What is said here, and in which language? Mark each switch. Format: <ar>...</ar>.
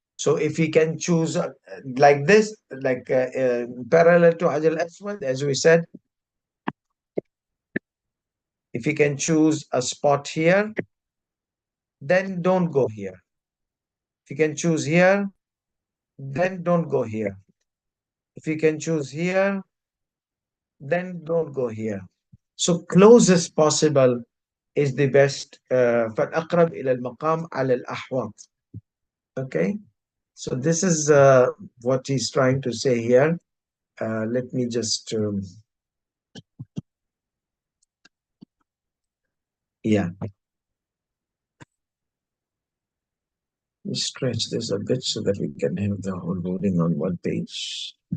<en>So if we can choose like this, like parallel to Hajj al-Aswad, as we said, if you can choose a spot here, then don't go here. If you can choose here, then don't go here. If you can choose here, then don't go here. So closest possible is the best.</en> <ar>فالأقرب إلى المقام على الأحوط.</ar> <en>Okay. So this is what he's trying to say here. Let me just, yeah, stretch this a bit so that we can have the whole loading on one page.</en>